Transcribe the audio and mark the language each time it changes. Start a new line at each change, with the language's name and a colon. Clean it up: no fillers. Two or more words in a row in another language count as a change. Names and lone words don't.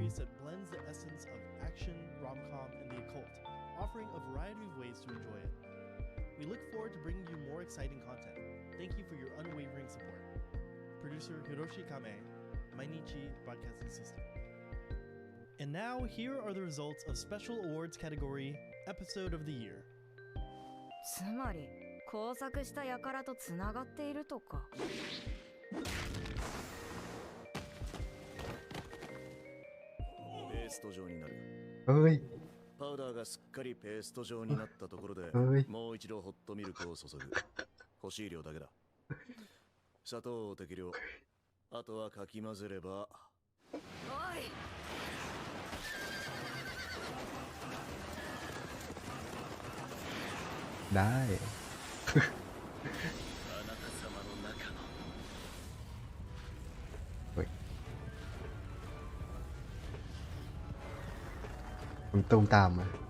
English: series that blends the essence of action, rom-com, and the occult, offering a variety of ways to enjoy it. We look forward to bringing you more exciting content. Thank you for your unwavering support. Producer Hiroshi Kame, Mainichi Broadcasting System. And now, here are the results of Special Awards category Episode of the Year.
Japanese: つまり工作した輩とつながっているとか。ペースト状になる。おい。パウダーがすっかりペースト状になったところでおい、もう一度ホットミルクを注ぐ。欲しい量だけだ。砂糖を適量。あとはかき混ぜれば。おい。
Thai: ได้
Japanese: あなた様の中の
Thai: เฮ้ยผมตูมตามมา